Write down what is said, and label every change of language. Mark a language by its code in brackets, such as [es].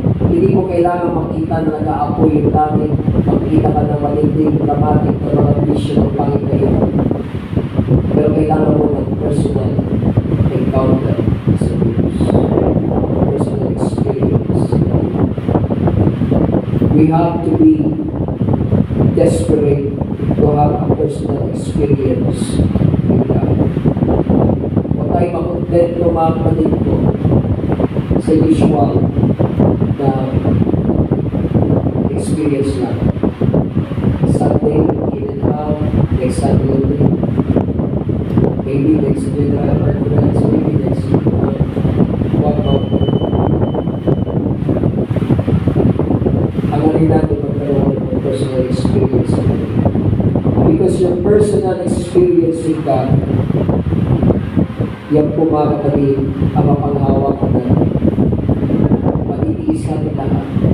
[tl] Hindi mo kailangan makita na nag-aapoy yung langit, makita ka ng matinding dramatic na mga vision ng Panginoon. Pero kailangan mo ng [en] personal encounter [tl] sa Diyos. [en] Personal experience. We have to be desperate to have a personal experience with God. [tl] Huwag tayo makontento mga kapatid ko sa usual na experience lang. [en] Sunday, in and out, next Sunday, maybe next general conference, maybe next walkout. [tl] Ang alin natin magkaroon ng personal experience. [en] Because your personal experience with God, [tl] yan po mga kapatid ang mapanghawak na matitiis natin lahat.